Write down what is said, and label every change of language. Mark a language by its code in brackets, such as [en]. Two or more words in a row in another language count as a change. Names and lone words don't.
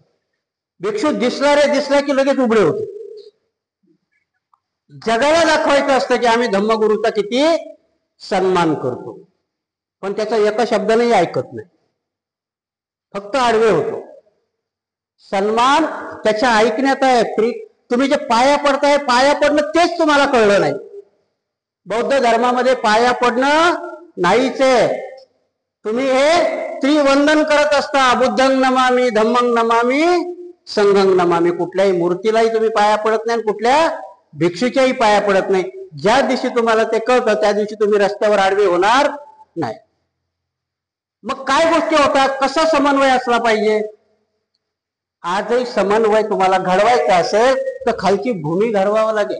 [mr] भिक्षू दिसला की लगेच उघडे होते. जगाला दाखवायचं असतं की आम्ही धम्मगुरूचा किती सन्मान करतो, पण त्याचा एका शब्दानेही ऐकत नाही, फक्त आडवे होतो. सन्मान त्याच्या ऐकण्यात आहे. तुम्ही जे पाया पडताय, पाया पडणं तेच तुम्हाला कळलं नाही. बौद्ध धर्मामध्ये पाया पडणं नाहीच आहे. तुम्ही हे त्रिवंदन करत असता, [pi] बुद्धं नमामि, धम्मं नमामि, संघं नमामि. [mr] कुठल्याही मूर्तीलाही तुम्ही पाया पडत नाही, कुठल्या भिक्षूच्याही पाया पडत नाही. ज्या दिवशी तुम्हाला ते कळतं त्या दिवशी तुम्ही रस्त्यावर आडवे होणार नाही. मग काय गोष्टी होतात, कसा समन्वय असला पाहिजे? आजही समन्वय तुम्हाला घडवायचा असेल तर खालची भूमी घडवावं लागेल.